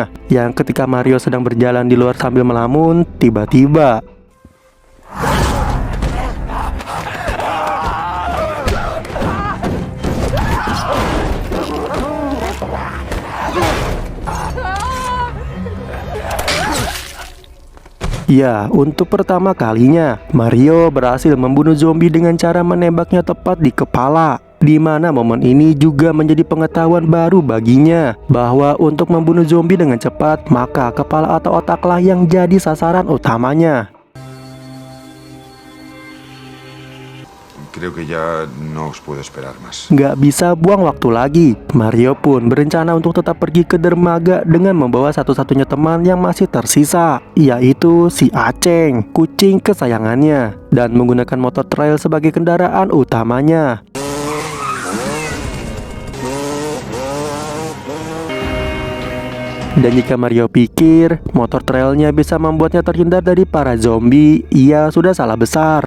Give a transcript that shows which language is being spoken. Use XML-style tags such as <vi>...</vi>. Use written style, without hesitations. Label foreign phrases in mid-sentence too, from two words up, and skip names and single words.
<id>Yang ketika Mario sedang berjalan di luar sambil melamun, tiba-tiba ya, untuk pertama kalinya, Mario berhasil membunuh zombie dengan cara menembaknya tepat di kepala. Di mana momen ini juga menjadi pengetahuan baru baginya bahwa untuk membunuh zombie dengan cepat, maka kepala atau otaklah yang jadi sasaran utamanya.</id> <es>Creo que ya no os puedo esperar más.</es> <id>Nggak bisa buang waktu lagi. Mario pun berencana untuk tetap pergi ke dermaga dengan membawa satu-satunya teman yang masih tersisa, yaitu si Aceng, kucing kesayangannya, dan menggunakan motor trail sebagai kendaraan utamanya. Dan jika Mario pikir motor trailnya bisa membuatnya terhindar dari para zombie, ia sudah salah besar.</id>